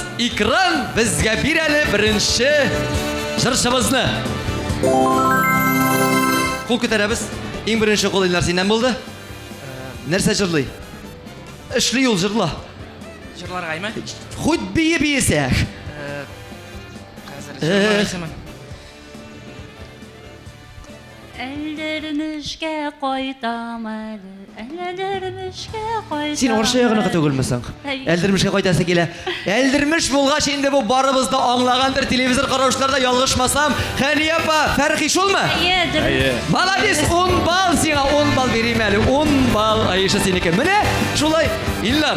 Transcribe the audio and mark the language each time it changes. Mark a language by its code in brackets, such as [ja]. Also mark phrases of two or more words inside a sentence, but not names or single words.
[tt] Экран безгә бир әле беренче җырчыбызны. Кул күтәрәбез. Иң беренче кул Илнар синнән булды. Нәрсә җырлый? Эшли ул җырла. Җырларгаймы? Худ бие-биесәк. Хәзер җырларсымын. Еллермишкә койдам еллермишкә койдам. Син орша ягына түгелмесең. Элдермешкә кайтасы килә. Элдермеш булгач инде бу барыбыз да аңлагандыр, телевизор караучыларда ялгышмасам. Хәни апа, Фәрхи шулмы? Молодец, 10 бал сиңа, 10 бал бирим әле. 10 бал Айша синеке. Менә шулай Илнар.